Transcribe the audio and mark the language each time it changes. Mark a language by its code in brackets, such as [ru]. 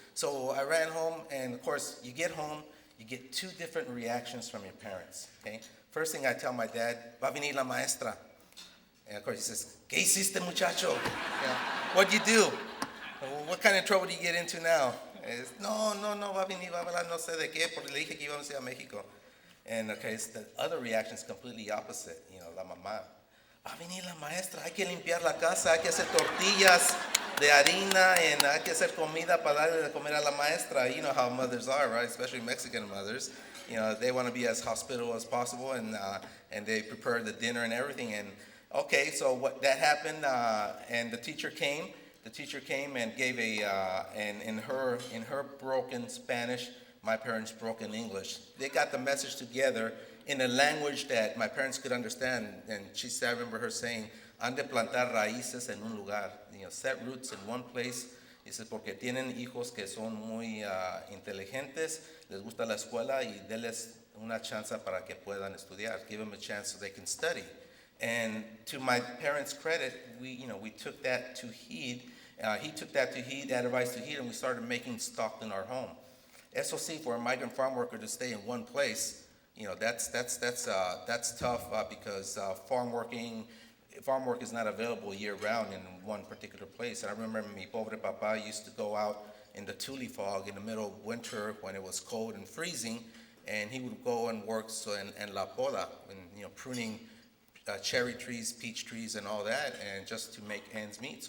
[en] So I ran home, and of course, you get home, you get two different reactions from your parents. Okay, first thing I tell my dad, [es] "Va a venir la maestra," [en] and of course he says, [es] "¿Qué hiciste, muchacho? [en] What'd you do? What kind of trouble do you get into now?" [es] No, va a venir, va a hablar no sé de qué, porque le dije que íbamos a ir a México. [en] And okay, so the other reaction is completely opposite. [es] La mamá, "Va a venir la maestra, hay que limpiar la casa, hay que hacer tortillas de harina, [en] and [es] hay que hacer comida para darle de comer a la maestra." [en] You know how mothers are, right? Especially Mexican mothers. They want to be as hospitable as possible, and they prepare the dinner and everything. And okay, so what that happened, and the teacher came. The teacher came and gave and in her broken Spanish, my parents broke in English. They got the message together in a language that my parents could understand. And she said, I remember her saying, [es] "Han de plantar raíces en un lugar." [en] Set roots in one place. [es] Dice, porque tienen hijos que son muy inteligentes, les gusta la escuela, y denles una chance para que puedan estudiar. [en] Give them a chance so they can study. And to my parents' credit, we took that to heed. He took that to heed, that advice to heed, and we started making stock in our home. [es] Eso sí, [en] for a migrant farm worker to stay in one place, that's tough because farm work is not available year round in one particular place. And I remember [es] mi pobre papa [en] used to go out in the tule fog in the middle of winter when it was cold and freezing, and he would go and work in [es] la poda, [en] and pruning cherry trees, peach trees, and all that, and just to make ends meet.